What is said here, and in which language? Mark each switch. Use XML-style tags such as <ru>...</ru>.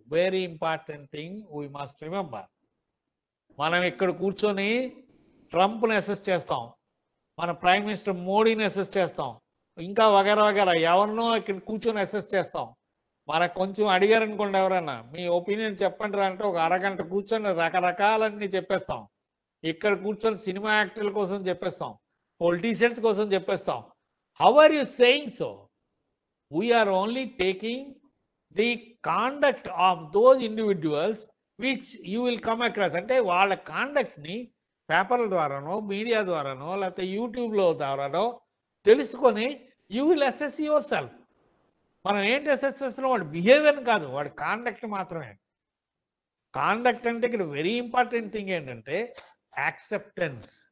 <en>Very important thing we must remember.</en> <te>మనం ఇక్కడ కూర్చొని ట్రంప్ని అసెస్ చేస్తాం, మన ప్రైమ్ మినిస్టర్ మోడీని అసెస్ చేస్తాం, ఇంకా వగేరా వగేరా ఎవరినో ఇక్కడ కూర్చొని అసెస్ చేస్తాం. మనకు కొంచెం అడిగారు అనుకోండి, ఎవరైనా మీ ఒపీనియన్ చెప్పండి రా అంటే ఒక అరగంట కూర్చొని రకరకాలన్నీ చెప్పేస్తాం. ఇక్కడ కూర్చొని సినిమా యాక్టర్ల కోసం చెప్పేస్తాం, పొలిటీషియన్స్ కోసం చెప్పేస్తాం.</te> <en>How are you saying so? We are only taking the conduct of those individuals which you will come across.</en> <te>అంటే వాళ్ళ కాండక్ట్ని పేపర్ల ద్వారానో మీడియా ద్వారానో లేకపోతే యూట్యూబ్లో ద్వారానో తెలుసుకొని</te> <en>You will assess yourself.</en> <te>మనం ఏంటి అసెస్ చేస్తున్నాం? వాడి బిహేవియర్ని కాదు, వాడి కాండక్ట్ మాత్రమే. కాండక్ట్ అంటే ఇక్కడ</te> <en>very important thing</en> <te>ఏంటంటే యాక్సెప్టెన్స్.</te>